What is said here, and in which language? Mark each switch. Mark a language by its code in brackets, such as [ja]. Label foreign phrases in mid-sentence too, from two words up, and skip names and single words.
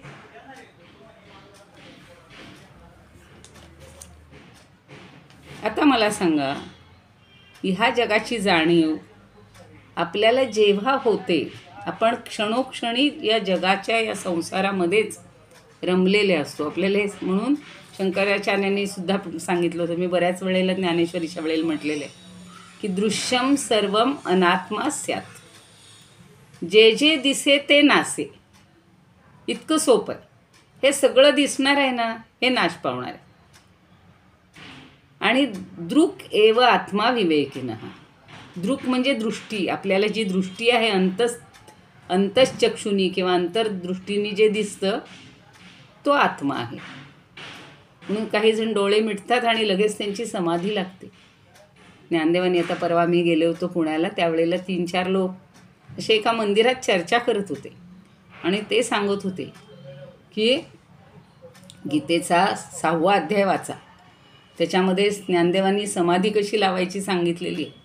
[mr] आता मला सांगा, ह्या जगाची जाणीव आपल्याला जेव्हा होते, आपण क्षणोक्षणी या जगाच्या या संसारामध्येच रमलेले असतो. आपल्याला म्हणून शंकराचार्यांनी सुद्धा सांगितलं होतं, मी बऱ्याच वेळेला ज्ञानेश्वरीच्या वेळेला म्हटलेलं आहे की [sa] दृश्यम सर्वम अनात्मा स्यात्, [mr] जे जे दिसे ते नासे. इतकं सोपं आहे. हे सगळं दिसणार आहे ना, हे नाश पावणार आहे. [sa] आणि दृक् एव आत्मा विवेकिनः. [mr] दृक् म्हणजे दृष्टी. आपल्याला जी दृष्टी आहे अंतश्चक्षुनी किंवा अंतर्दृष्टीने जे दिसतं तो आत्मा आहे. म्हणून काही जण डोळे मिटतात आणि लगेच त्यांची समाधी लागते. ज्ञानदेवांनी आता परवा मी गेले होतो पुण्याला, त्यावेळेला 3-4 लोक असे एका मंदिरात चर्चा करत होते आणि ते सांगत होते की गीतेचा 6वा अध्याय वाचा, त्याच्यामध्ये ज्ञानदेवांनी समाधी कशी लावायची सांगितलेली आहे.